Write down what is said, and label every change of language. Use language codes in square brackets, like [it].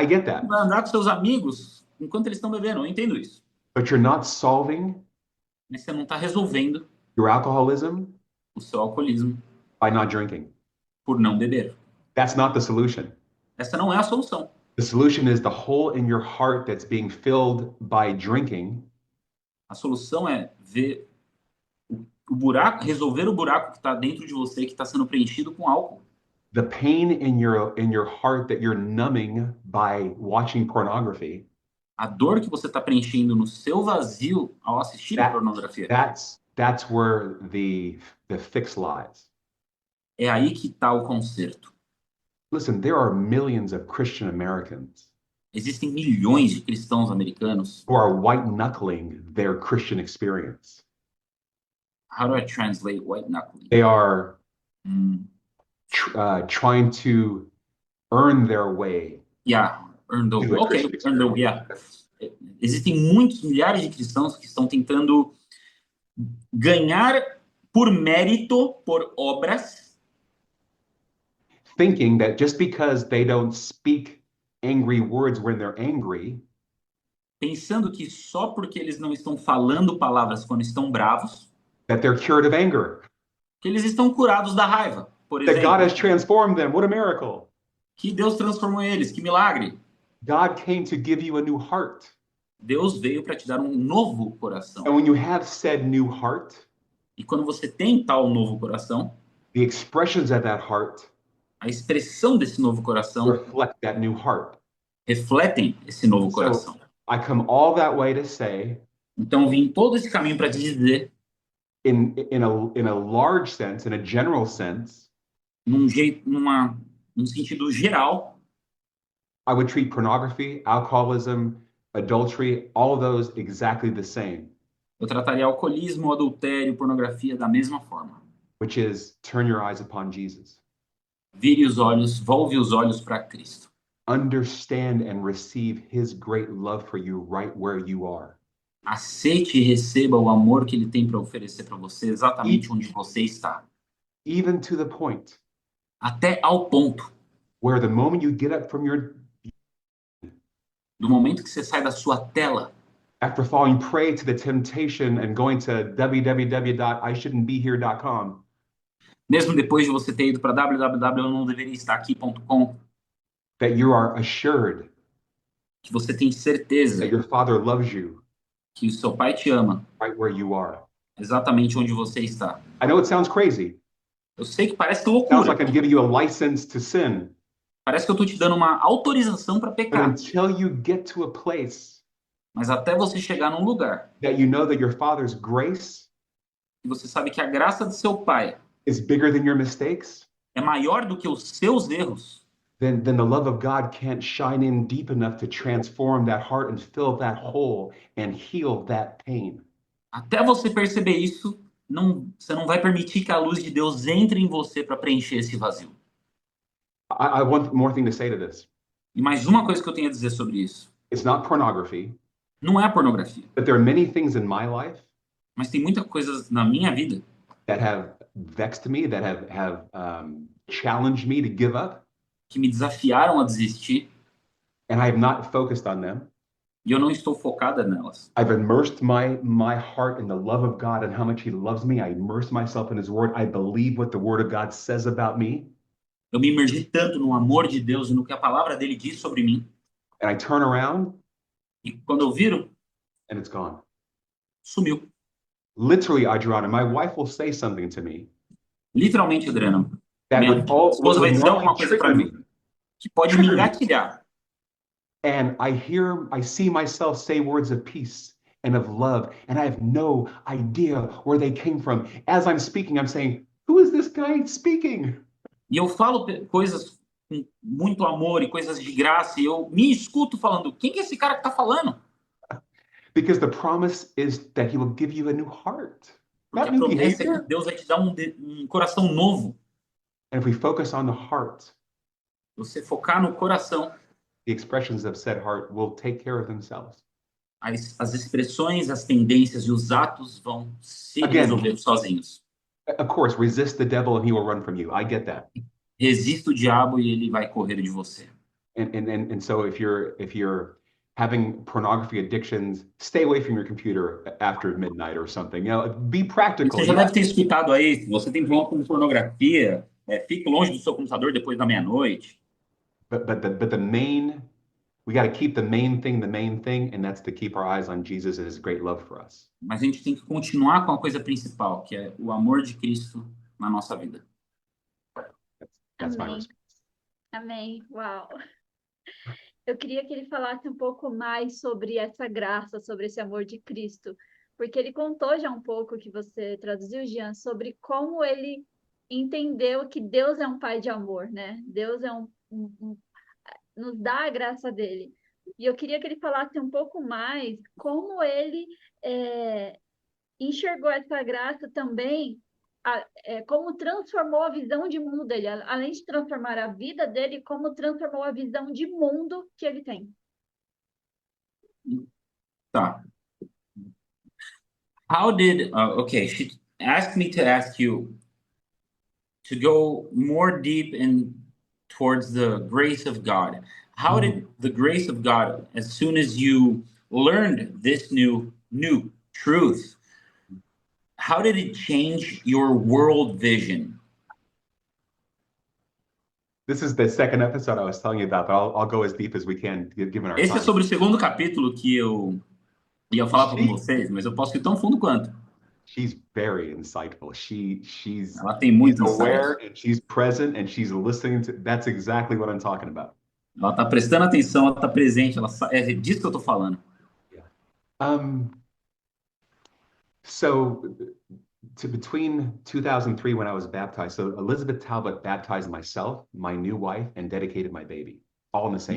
[en] I get that. [pt] Não vai andar com seus amigos enquanto eles estão bebendo, eu entendo isso. [en] But you're not solving [pt] Mas você não está resolvendo [en] your alcoholism [pt] o seu alcoolismo [en] by not drinking. [pt] Por não beber. [en] That's not the solution. [pt] Essa não é a solução. [en] The solution is the hole in your heart that's being filled by drinking. [pt] A solução é ver o buraco, resolver o buraco que está dentro de você, que está sendo preenchido com álcool. [en] the pain in your heart that you're numbing by watching pornography, [pt] A dor que você está preenchendo no seu vazio ao assistir a [en] that, [pt] pornografia. [en] that's where the fix lies. [pt] É aí que está o conserto. [en] Listen, there are millions of Christian Americans [pt] Existem milhões de cristãos americanos. [en] who are white-knuckling their Christian experience. How do I translate white knuckling? They are Hum, trying to earn their way. yeah, earn the To a okay, Christian earn the yeah. [pt] Existem muitos milhares de cristãos que estão tentando ganhar por mérito, por obras, [en] Thinking that just because they don't speak angry words when they're angry, [pt] pensando que só porque eles não estão falando palavras quando estão bravos, [en] that they're cured of anger, [pt] que eles estão curados da raiva, por [en] that God has [pt] exemplo. [en] transformed them. What a miracle. [pt] Que Deus transformou eles, que milagre. [en] God came to give you a new heart. [pt] Deus veio para te dar um novo coração. [en] And when you have said new heart, [pt] E quando você tem tal novo coração, [en] the expressions of that heart [pt] a expressão desse novo coração [en] reflect that new heart. [pt] refletem esse novo [en] So- [pt] coração. [en] I come all that way to say, [pt] Então, vim todo esse caminho para te dizer, [en] in a large sense, in a general sense, [pt] num sentido geral, [en] I would treat pornography, alcoholism, adultery, all of those exactly the same, [pt] eu trataria alcoolismo, adultério, pornografia da mesma forma. [en] which is turn your eyes upon Jesus. [pt] Vire os olhos, volve os olhos para Cristo. [en] Understand and receive his great love for you right where you are. [pt] Aceite e receba o amor que ele tem para oferecer para você exatamente onde você está. [en] Even to the point [pt] Até ao ponto [en] where the moment you get up from [pt] do momento que você sai da sua tela, [en] after falling prey to the temptation and going to www.ishouldn'tbehere.com, [pt] mesmo depois de você ter ido para www.eu-não-deveria-estar-aqui.com, [en] that you are assured [pt] que você tem certeza [en] that your Father loves you [pt] que o seu pai te ama [en] right where you are. [pt] exatamente onde você está. [en] I know it sounds crazy. [pt] Eu sei que parece [en] Sounds [pt] loucura. [en] like I'm giving you a license to sin. [pt] Parece que eu estou te dando uma autorização para [en] But [pt] pecar. [en] until you get to a place [pt] Mas até você chegar num lugar [en] that you know that your Father's grace [pt] que você sabe que a graça do seu pai [en] is bigger than your mistakes, [pt] é maior do que os seus erros, [en] then the love of God can't shine in deep enough to transform that heart and fill that hole and heal that pain. [pt] até você perceber isso, você não vai permitir que a luz de Deus entre em você para preencher esse vazio. [en] I want more thing to say to this. [pt] E mais uma coisa que eu tenho a dizer sobre isso. [en] It's not pornography, [pt] Não é a pornografia, [en] but there are many things in my life [pt] mas tem muitas coisas na minha vida [en] that have vexed me, that have challenged me to give up, [pt] que me desafiaram a desistir [en] and I have not focused on them. [pt] e eu não estou focada nelas. [en] I've immersed my heart in the love of God and how much he loves me. I immerse myself in his word. I believe what the word of God says about me. [pt] Eu me imergi tanto no amor de Deus e no que a palavra dele diz sobre mim, [en] And I turn around [pt] e quando eu viro, [en] and it's gone. [pt] sumiu. [en] Literally, Adriana, my wife will say something to me [pt] Literalmente, Adriana, [en] that [pt] minha [en] would all [pt] esposa vai dizer alguma [en] normally [pt] coisa para [en] trigger [pt] mim [en] me. [pt] que pode me engatilhar. [en] And I see myself say words of peace and of love, and I have no idea where they came from. As I'm speaking, I'm saying, who is this guy speaking? [pt] E eu falo coisas com muito amor e coisas de graça, e eu me escuto falando, quem que é esse cara que tá falando? [en] Because the promise is that he will give you a new heart, [pt] Porque [en] not a new [pt] promessa é [en] behavior. [pt] que Deus vai te dar um coração novo. [en] And if we focus on the heart, [pt] Você focar no coração, [en] the expressions of said heart will take care of themselves. [pt] as expressões, as tendências e os atos vão se [en] Again. [pt] resolver sozinhos. [en] Of course, resist the devil and he will run from you. I get that. [pt] Resista o diabo e ele vai correr de você. [en] And so if you're having pornography addictions, stay away from your computer after midnight or something. You know, be practical. [pt] Você já deve ter escutado aí, se você tem problema com pornografia, fique longe do seu computador depois da meia-noite. [en] But the main, we got to keep the main thing, and that's to keep our eyes on Jesus and his great love for us. [pt] Mas a gente tem que continuar com a coisa principal, que é o amor de Cristo na nossa vida. [en] That's my [pt] Amém. [en] response. [pt] Amém. Uau. Eu queria que ele falasse um pouco mais sobre essa graça, sobre esse amor de Cristo, porque ele contou já um pouco que você traduziu, Jean, sobre como ele entendeu que Deus é um pai de amor, né? Deus é nos dá a graça dele. E eu queria que ele falasse um pouco mais como ele enxergou essa graça também, como transformou a visão de mundo dele, além de transformar a vida dele, como transformou a visão de mundo que ele tem. Tá. [en] How did, okay, she asked me to ask you to go more deep in towards the grace of God. How did the grace of God, as soon as you learned this new truth, how did it change your world vision? This is the second episode I was telling you about, but I'll go as deep as we can, given our [pt] Esse é [en] time. [pt] sobre o segundo capítulo que eu ia falar com vocês, mas eu posso ir tão fundo quanto. [en] She's very insightful. She's [pt] Ela tem muito [en] aware [pt] insight. [en] and she's present and she's listening to. That's exactly what I'm talking about. [pt] Ela está prestando atenção, ela está presente, é disso que eu estou falando. [en] So between 2003 when I was baptized, so Elizabeth Talbot baptized myself, my new wife, and dedicated my baby, all in the same